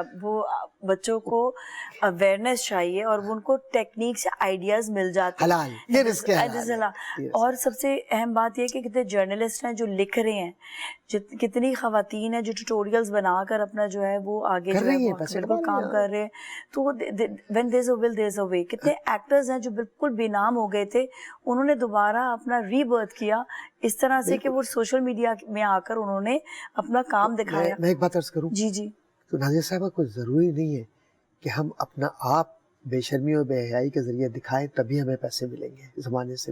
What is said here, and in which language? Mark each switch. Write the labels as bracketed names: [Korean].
[Urdu] وہ بچوں کو اویئرنیس چاہیے اور ان کو ٹیکنیک سے آئیڈیاز مل جاتے ہیں. حلال, یہ رزق ہے حلال ہے. اور سب سے اہم بات یہ کہ کتنے جرنلسٹ ہیں جو لکھ رہے ہیں, کتنی خواتین ہیں جو ٹیوٹوریلز بنا کر اپنا جو ہے وہ آگے جو ہے بالکل کام کر رہے ہیں. تو [English] when there's a will there's a way. [Urdu] کتنے ایکٹرز ہیں جو بالکل بے نام ہو گئے تھے, انہوں نے دوبارہ اپنا ری برتھ کیا اس طرح سے کہ وہ سوشل میڈیا میں آ کر انہوں نے اپنا کام دکھایا. میں ایک بات عرض کروں, جی جی, تو نازیہ صاحبہ کوئی ضروری نہیں ہے کہ ہم اپنا آپ بے شرمی اور بے حیائی کے ذریعے دکھائیں تبھی ہمیں پیسے ملیں گے زمانے سے.